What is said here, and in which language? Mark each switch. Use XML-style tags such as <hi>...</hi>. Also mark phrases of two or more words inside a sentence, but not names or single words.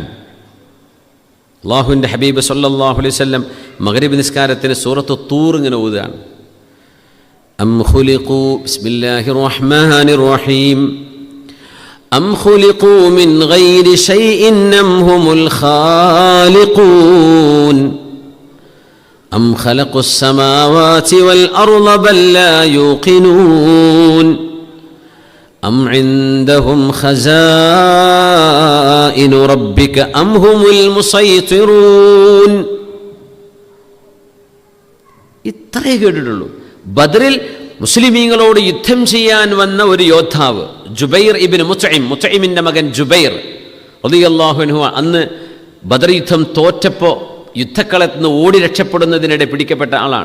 <ml>അല്ലാഹുവിൻ്റെ ഹബീബ്</ml> <ar>صلى الله عليه وسلم</ar> <ml>മഗ്രിബ് നിസ്കാരത്തിന് സൂറത്തു തൂർ ഇങ്ങനെ ഓതുകയാണ്.</ml> <ar>أم خلقوا بسم الله الرحمن الرحيم أم خلقوا من غير شيء أم هم الخالقون أم خلقوا السماوات والأرض بل لا يوقنون أم عندهم خزائن ربك أم هم المسيطرون.</ar> <ml>ഇത്രയേ കേട്ടിട്ടുള്ളൂ. ബദറിൽ മുസ്ലിമീങ്ങളോട് യുദ്ധം ചെയ്യാൻ വന്ന ഒരു യോദ്ധാവ് ജുബൈർ ഇബ്നു മുത്ഇം, മുത്ഇമിൻ്റെ മകൻ ജുബൈർ</ml> <ar>رضي الله عنه</ar> <ml>അന്ന് ബദർ യുദ്ധം തോറ്റപ്പോൾ യുദ്ധക്കളത്ത് നിന്ന് ഓടി രക്ഷപ്പെടുന്നതിനിടെ പിടിക്കപ്പെട്ട ആളാണ്.</ml>